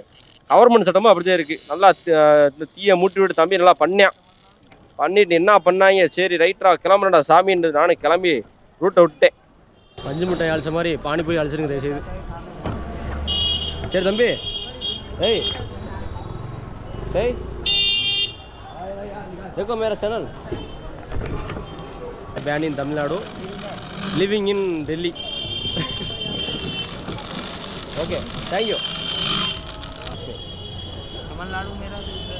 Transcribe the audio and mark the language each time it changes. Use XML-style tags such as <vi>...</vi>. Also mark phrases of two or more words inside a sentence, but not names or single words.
<ta>கவர்மெண்ட் சட்டமும் அப்படி தான் இருக்குது. நல்லா தீயை மூட்டி விட்டு தம்பி நல்லா பண்ணிட்டு என்ன பண்ணாங்க? சரி ரைட்டரா கிளம்புறேன்டா சாமின்னு நானும் கிளம்பி ரூட்டை விட்டேன். பஞ்சு மிட்டாய் அழிச்ச மாதிரி பானிபூரி அழிச்சிருங்க தயவுசெய்து. சரி தம்பி.</ta> <en>ஏய்</en> <hi>देखो मेरा चैनल</hi> <en>ban in Tamil Nadu living in Delhi. okay thank you.</en> <hi>तमिलनाडु मेरा दूसरा</hi>